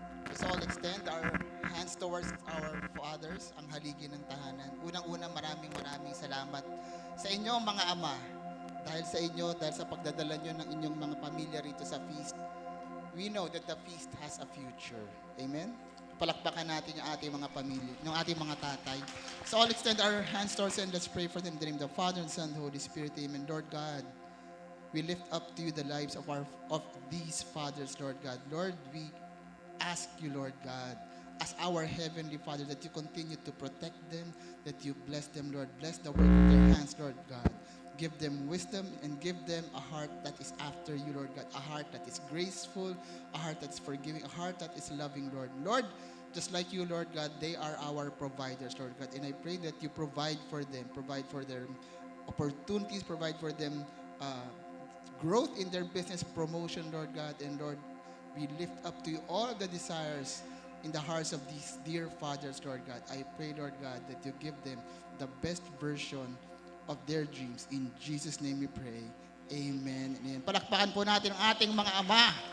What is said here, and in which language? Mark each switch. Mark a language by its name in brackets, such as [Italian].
[English] Let's all extend our hands towards our fathers, [Filipino] ang haligi ng tahanan. Unang-una, maraming salamat sa inyo, mga ama. Dahil sa inyo, dahil sa pagdadala nyo ng inyong mga pamilya rito sa feast, [English] we know that the feast has a future. [Filipino] Amen? Palakpakan natin yung ating mga pamilya, yung ating mga tatay. [English] So all extend our hands towards and let's pray for them in the name of the Father and Son and Holy Spirit. Amen. Lord God, we lift up to you the lives of these fathers, Lord God. Lord, we ask you, Lord God, as our Heavenly Father, that you continue to protect them, that you bless them, Lord. Bless the work of their hands, Lord God. Give them wisdom and give them a heart that is after you, Lord God. A heart that is graceful, a heart that is forgiving, a heart that is loving, Lord. Lord, just like you, Lord God, they are our providers, Lord God. And I pray that you provide for them, provide for their opportunities, provide for them growth in their business, promotion, Lord God. And Lord, we lift up to you all of the desires in the hearts of these dear fathers, Lord God. I pray, Lord God, that you give them the best version of their dreams. In Jesus' name we pray. Amen. Amen. [Filipino] Palakpakan po natin ang ating mga ama.